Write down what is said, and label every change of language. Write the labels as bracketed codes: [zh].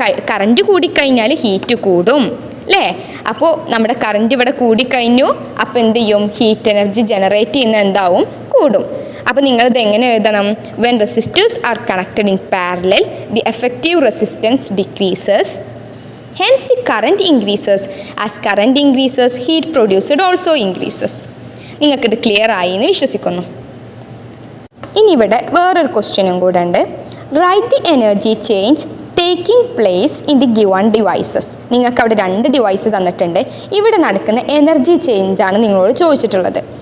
[ml] Current കൂടിക്കഴിഞ്ഞാൽ heat കൂടും അല്ലേ? അപ്പോൾ നമ്മുടെ കറൻറ്റ് ഇവിടെ കൂടിക്കഴിഞ്ഞു, അപ്പോൾ എന്ത് ചെയ്യും, ഹീറ്റ് എനർജി ജനറേറ്റ് ചെയ്യുന്ന എന്താവും, കൂടും. അപ്പോൾ നിങ്ങളിത് എങ്ങനെ എഴുതണം? [en] When resistors are connected in parallel the effective resistance decreases, hence the current increases. As current increases, heat produced also increases. [ml] നിങ്ങൾക്കിത് ക്ലിയർ ആയി എന്ന് വിശ്വസിക്കുന്നു. ഇനി ഇവിടെ വേറൊരു ക്വസ്റ്റ്യനും കൂടെ ഉണ്ട്. [en] Right the energy change taking place in the given devices. [ml] നിങ്ങൾക്ക് അവിടെ 2 ഡിവൈസ് തന്നിട്ടുണ്ട്. ഇവിടെ നടക്കുന്ന എനർജി ചേഞ്ചാണ് നിങ്ങളോട് ചോദിച്ചിട്ടുള്ളത്.